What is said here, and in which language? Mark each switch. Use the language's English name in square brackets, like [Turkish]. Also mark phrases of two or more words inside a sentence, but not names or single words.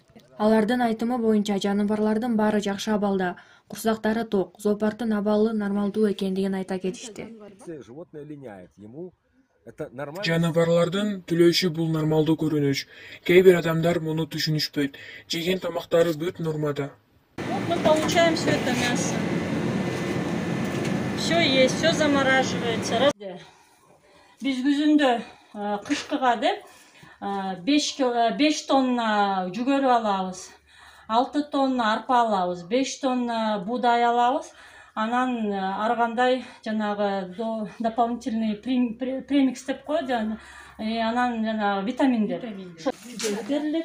[Kyrgyz] Алардын айтымы боюнча жаныбарлардын баары жакшы абалда, курсактары ток, зоопарктын абалы нормалдуу экендигин айта кетишти. Жаныбарлардын түлөшү бул нормалдуу көрүнүш. Кээ бир адамдар муну түшүнүшпөйт. Жеген тамактары бүт нормада. [Russian] Мы получаем все это мясо. Все есть, все замораживается. [Kyrgyz] Биз күзүндө кышкыга деп 5 тонна жүгөрү алабыз, 6 тонна арпа алабыз, 5 тонна будай алабыз. Анан ар кандай жанагы [Russian] дополнительный премикс [Kyrgyz] деп коет, анан жанагы витаминдер берилет.